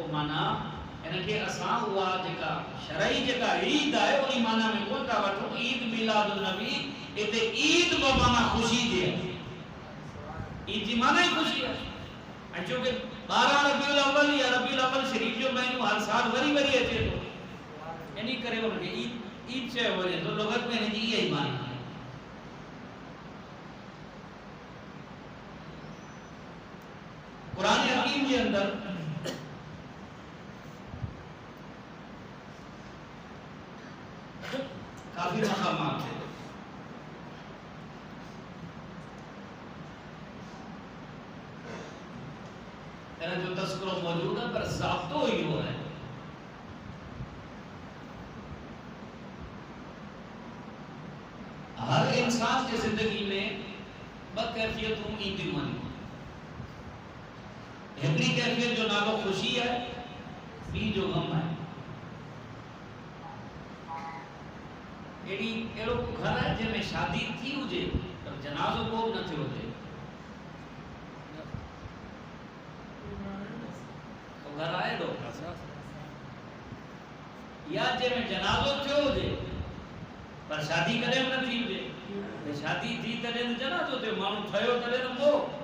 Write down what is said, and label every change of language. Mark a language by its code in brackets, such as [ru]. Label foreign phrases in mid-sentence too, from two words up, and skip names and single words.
[sd] माना इनखे असां उहा जेका शरई जेका ईद आहे उन माना में कोन था वठूं ईद मिलादुल नबी हिते ईद बि माना ख़ुशी जी आहे ईद जी माना ई ख़ुशी आहे ऐं छोकी 12 रबीउल अव्वल या रबीउल अव्वल शरीफ जो महीनो हर साल वरी वरी अचे थो इन करे उनखे ईद चयो वञे थो लुगत में हिनजी इहा ई माना आहे कुरान हकीम के अंदर काफी मकामात है जो तस्करो मौजूद है पर ज़ाब्तो ही हो है हर इंसान की जिंदगी में बकैफियतूं ईंदियूं आहिनि हिकिड़ी कैफियत जो नालो ख़ुशी है ॿी जो गम है अहिड़ो घर है जंहिंमें शादी थी हुजे पर जनाज़ो को बि न थियो हुजे तो घर आहे एॾो या जंहिंमें जनाज़ो थियो हुजे पर शादी कॾहिं बि न थी हुजे शादी थी तॾहिं त जनाज़ो थियो माण्हू ठहियो तॾहिं त पोइ